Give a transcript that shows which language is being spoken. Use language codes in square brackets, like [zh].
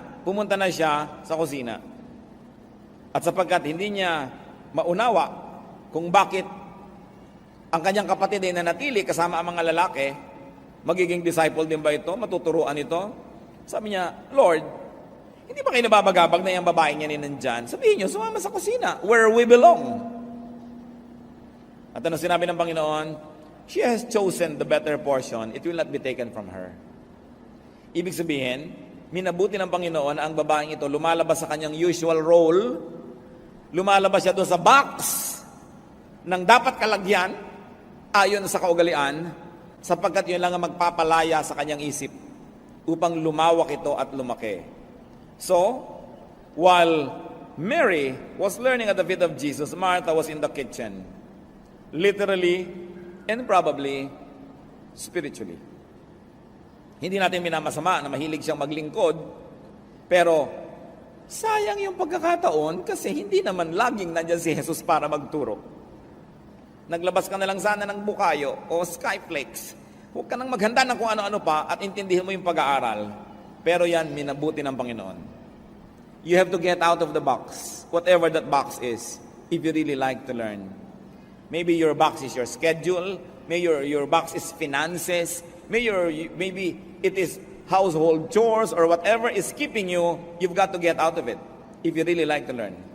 [tl] pumunta na siya sa kusina. At sapagkat hindi niya maunawa kung bakit ang kanyang kapatid ay nanatili kasama ang mga lalaki, magiging disciple din ba ito? Matuturuan ito? Sabi niya, Lord, hindi ba kayo nababagabag na yung babaeng yan nandyan? Sabihin niyo, sumama sa kusina, [en] where we belong. [tl] At ano sinabi ng Panginoon? [en] She has chosen the better portion. It will not be taken from her. [tl] Ibig sabihin, minabuti ng Panginoon ang babaeng ito, lumalabas sa kanyang usual role, lumalabas siya doon sa box ng dapat kalagyan, ayon sa kaugalian, sapagkat yun lang ang magpapalaya sa kanyang isip upang lumawak ito at lumaki. [en] So, while Mary was learning at the feet of Jesus, Martha was in the kitchen, literally and probably spiritually. [tl] Hindi natin minamasama na mahilig siyang maglingkod, pero sayang yung pagkakataon kasi hindi naman laging nandyan si Jesus para magturo. Naglabas ka na lang sana ng bukayo o skyflakes. Huwag ka nang maghanda ng kung ano-ano pa at intindihin mo yung pag-aaral. Pero yan, minabuti ng Panginoon. [en] You have to get out of the box, whatever that box is, if you really like to learn. Maybe your box is your schedule, maybe your box is finances, maybe it is household chores or whatever is keeping you, you've got to get out of it if you really like to learn.